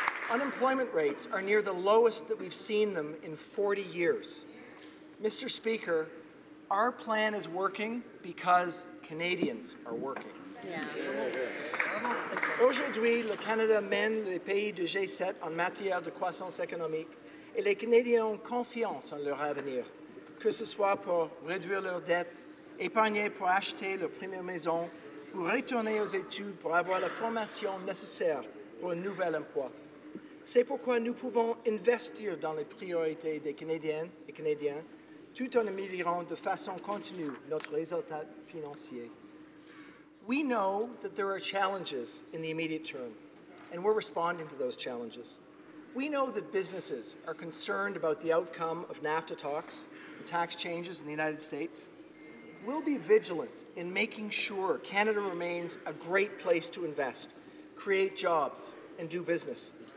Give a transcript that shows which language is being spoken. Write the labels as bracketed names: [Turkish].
[English] Unemployment rates are near the lowest that we've seen them in 40 years. Mr. Speaker, our plan is working because Canadians are working. Yeah. [French] Aujourd'hui, le Canada mène les pays du G7 en matière de croissance économique et les Canadiens ont confiance en leur avenir, que ce soit pour réduire leurs dettes, épargner pour acheter leur première maison ou retourner aux études pour avoir la formation nécessaire pour un nouvel emploi. C'est pourquoi nous pouvons investir dans les priorités des Canadiennes et Canadiens tout en améliorant de façon continue notre résultat financier. [English] We know that there are challenges in the immediate term, and we're responding to those challenges. We know that businesses are concerned about the outcome of NAFTA talks and tax changes in the United States. We'll be vigilant in making sure Canada remains a great place to invest, create jobs, and do business.